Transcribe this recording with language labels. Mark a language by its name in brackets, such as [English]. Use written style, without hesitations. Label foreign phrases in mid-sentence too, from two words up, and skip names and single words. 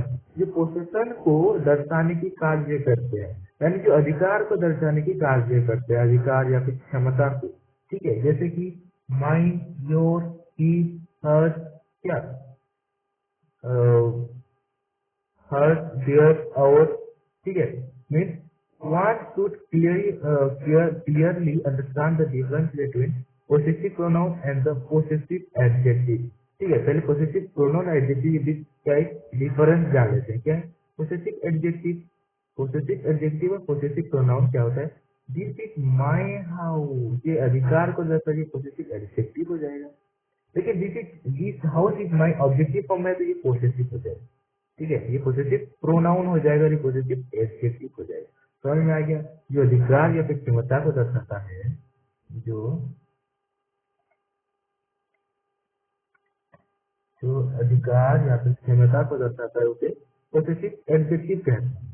[Hindi] जो पोसेशन को दर्शाने की कार्य करते हैं, यानी जो अधिकार को दर्शाने की कार्य करते हैं, अधिकार या फिर क्षमता को। ठीक है, जैसे कि [English] mine, your, he, hers, [Hindi] क्या [English] hers, their, our. [Hindi] ठीक है, [English] मीन्स one should clearly understand the difference between possessive pronoun and the possessive adjective। [Hindi] ठीक है, पहले [English] possessive pronoun [Hindi] और adjective के बीच क्या एक डिफरेंस जान लेते हैं। क्या है [English] possessive adjective? possessive adjective [Hindi] और [English] possessive pronoun [Hindi] क्या होता है? [English] this is my house, [Hindi] ये अधिकार को दर्शाता है, [English] possessive adjective [Hindi] हो जाएगा। लेकिन [English] this house is my objective form [Hindi] है, तो ये पोसेसिव हो जाएगा। ठीक है, ये [English] possessive pronoun [Hindi] हो जाएगा और ये [English] possessive adjective [Hindi] हो जाएगा। समझ में आ गया? जो अधिकार या फिर क्षमता को दर्शाता है, जो जो अधिकार या फिर क्षमता को दर्शाता है, उसे [English] possessive adjective [Hindi] कहते हैं।